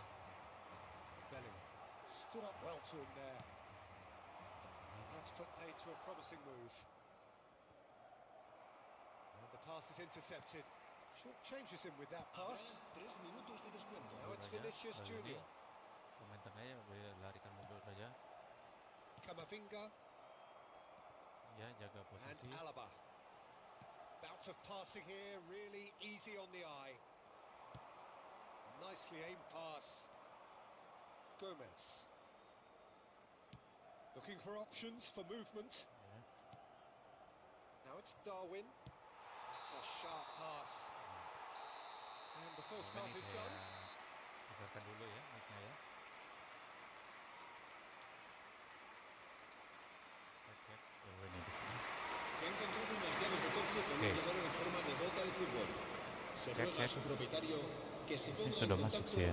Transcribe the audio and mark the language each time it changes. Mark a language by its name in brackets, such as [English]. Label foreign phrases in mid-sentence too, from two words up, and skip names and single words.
[English] Bellingham stood up well to him there. And that's put paid to a promising move. And the pass is intercepted. Short changes him with that pass. Now it's Vinicius Junior. [Indonesian] tengahnya larikan mundur aja. Camavinga Ya, jaga [English] and [Indonesian] posisi. [English] Alaba. Bout of passing here, really easy on the eye. Nicely aimed pass. Gomez. Looking for options for movement. [Indonesian] Ya. [English] Now it's Darwin. That's a sharp pass. And the first half [Indonesian] Ini [English] is [Indonesian] saya [English] done. [Indonesian] pisahkan dulu ya mic-nya ya. Cek. Oh, ini di sini. [Spanish] Se ha encontrado un anciano de coche con un llavero en forma de bota de fútbol. Se ruega a su propietario que se ponga en [Indonesian] sudah masuk [Spanish] contacto [Indonesian] sih ya.